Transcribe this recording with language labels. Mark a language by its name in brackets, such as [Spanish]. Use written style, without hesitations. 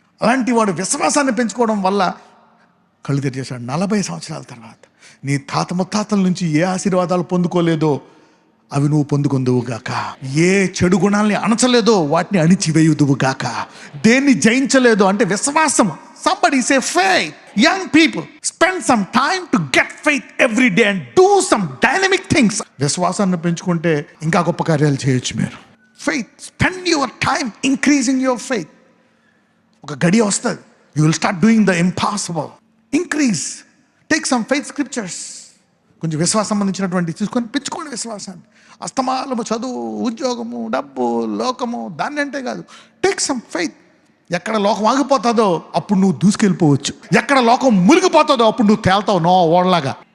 [Telugu] అలాంటి వాడు విశ్వాసాన్ని పెంచుకోవడం వల్ల కళ్ళు తెరిచేశాడు 40 సంవత్సరాల తర్వాత. నీ తాత ముత్తాతల నుంచి ఏ ఆశీర్వాదాలు పొందుకోలేదో అవి నువ్వు పొందుకొందువుగాక. ఏ చెడు గుణాలని అణచలేదో వాటిని అణిచివేయుదువుగాక. దేన్ని జయించలేదో అంటే విశ్వాసం. [English] Somebody say faith. Young people, spend some time to get faith every day and do some dynamic things. [Telugu] విశ్వాసాన్ని పెంచుకుంటే ఇంకా గొప్ప కార్యాలు చేయొచ్చు మీరు. [English] Faith, spend your time increasing your faith. [Telugu] ఒక గడియ వస్తుంది, [English] you will start doing the impossible. Increase. Take some faith scriptures. [Telugu] కొంచెం విశ్వాసం సంబంధించినటువంటి తీసుకొని పెంచుకోండి విశ్వాసాన్ని. అస్తమానము చదువు, ఉద్యోగము, డబ్బు, లోకము దాన్ని అంటే కాదు. [English] Take some faith. [Telugu] ఎక్కడ లోకం ఆగిపోతుందో అప్పుడు నువ్వు దూసుకెళ్ళిపోవచ్చు. ఎక్కడ లోకం మునిగిపోతుందో అప్పుడు నువ్వు తేల్తావు నో ఓడలాగా.